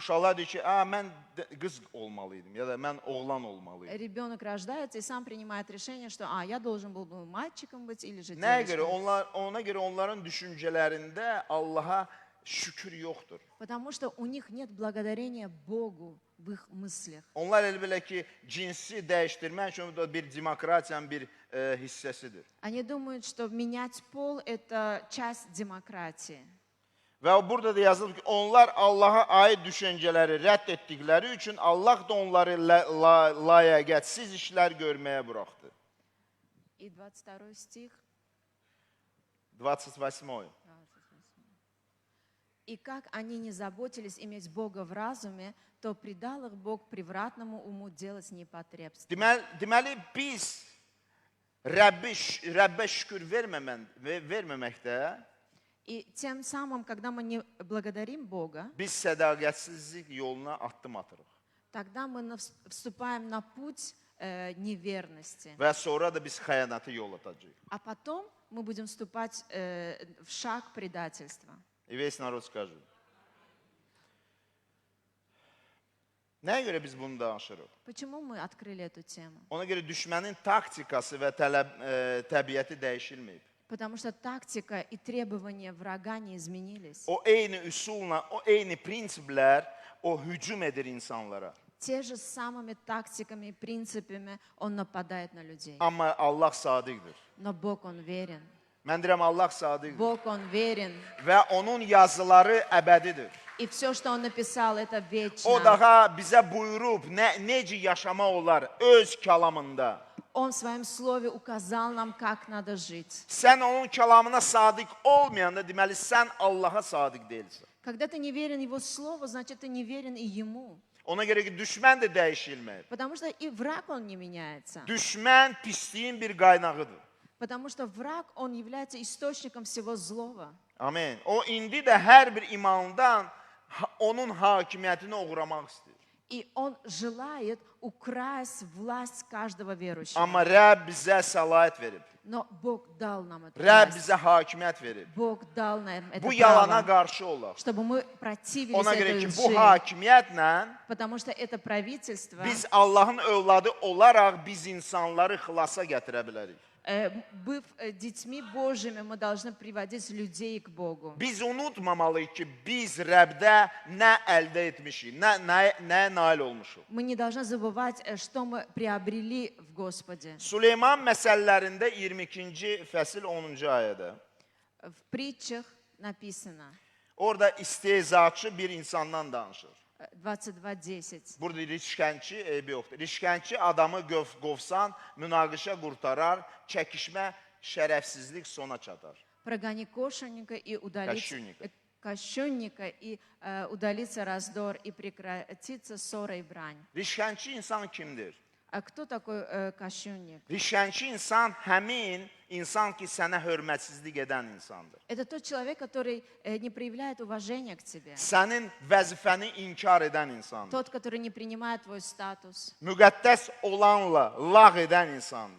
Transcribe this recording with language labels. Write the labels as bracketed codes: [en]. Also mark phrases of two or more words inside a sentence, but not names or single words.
[az] Uşaqlar deyir ki, mən qız olmalıydım ya da mən oğlan olmalıydım. [ru] Rебенок rождается и сам принимает решение, что я должен был бы мальчиком быть или же [az] Nəyə görə? [ru] девочкой. [az] Ona görə onların düşüncələrində Allaha şükür yoxdur. [ru] Потому что у них нет благодарения Богу в их мыслях. [az] Onlar elə bilər ki, cinsi dəyişdirmək üçün bu da bir demokratiyanın bir hissəsidir. [ru] Они думают, что менять пол – это часть демократии. [az] Və burada da yazılıb ki, onlar Allaha aid düşüncələri rədd etdikləri üçün Allah da onları layiqətsiz işlər görməyə buraxdı. [ru] И 22 стих. 28. «И как они не заботились иметь Бога в разуме, то предал их Бог превратному уму делать непотребство». [az] Deməli, biz Rəbbə şükür verməməkdə [ru] И тем самым, когда мы не благодарим Бога, [az] biz sədaqətsizlik yoluna addım atırıq. [ru] тогда мы вступаем на путь неверности. [az] Və sonra da biz xəyanəti yol atacağıq. [ru] А потом мы будем вступать в шаг предательства. И весь народ скажет. [az] Nəyə görə biz bunu danışırıq? [ru] Почему мы открыли эту тему? [az] Ona görə düşmənin taktikası və təbiəti dəyişilməyib. [ru] Потому что тактика и требования врага не изменились. [az] O eyni üsulla, o eyni prinsiplər o hücum edir insanlara. [ru] Те же самыми тактиками и принципами он нападает на людей. [az] Amma Allah sadiqdir. [ru] Но Бог, Он верен. [az] Mən deyirəm Allah sadiqdir. [ru] Бог, Он верен. [az] Və onun yazıları əbədidir. [ru] И все, что Он написал, это [az] O [ru] вечно. [az] daha bizə buyurub necə yaşamaq olar öz kəlamında. [ru] Он в Своем Слове указал нам, как надо жить. [az] Sən onun kəlamına sadiq olmayanda deməli sən Allaha sadiq deyilsən. [ru] Когда ты не верен Его Слову, значит, ты не верен и Ему. [az] Ona görə ki, düşmən də dəyişilməyib. [ru] Потому что и враг, он не меняется. [az] Düşmən pisliyin bir qaynağıdır. [ru] Потому что враг, он является источником всего злого. [az] Amin. O indi də hər bir imandan onun hakimiyyətini uğramaq istəyir. [ru] И он желает украсть власть каждого верующего. [az] Amma Rəbb bizə səlahiyyət verib. [ru] Но Бог дал нам эту [az] Rəbb [ru] власть. [az] bizə hakimiyyət verib. [ru] Bог dал нам это [az] Bu yalana [ru] право, [az] qarşı olaq. [ru] чтобы мы противились [az] Ona görə [ru] этой [az] ki, bu [ru] лжи. [az] hakimiyyətlə [ru] Потому что это правительство, [az] biz Allahın övladı olaraq biz insanları xilasa gətirə bilərik. [ru] быв детьми Божьими, мы должны приводить людей к Богу. [az] Biz unutmamalıyıq ki, biz Rəbdə nə əldə etmişik, nəyə nail olmuşuq. [ru] Мы не должны забывать, что мы приобрели в Господе. [az] Süleyman məsələlərində 22-ci fəsil 10-cu ayədə. [ru] В притчах написано, [az] Orada istehzaçı bir insandan danışır. [ru] 22:10. [az] Burada rişkənçi eybi yoxdur. Rişkənçi adamı qovsan, münaqişə qurtarar, çəkişmə, şərəfsizlik sona çatar. [ru] Прогони кошенника и удалится, Кощунника. кощунника и удалится раздор и прекратится ссора и брань. [az] Rişkənçi insan kimdir? [ru] А кто такой кощунник? [az] Rişkənçi insan həmin insan ki, sənə hörmətsizlik edən insandır. [ru] Это тот человек, который не проявляет уважения к тебе. [az] Sənin vəzifəni inkar edən insandır. [ru] Тот, который не принимает твой статус. [az] Müqəddəs olanla lağ edən insandır.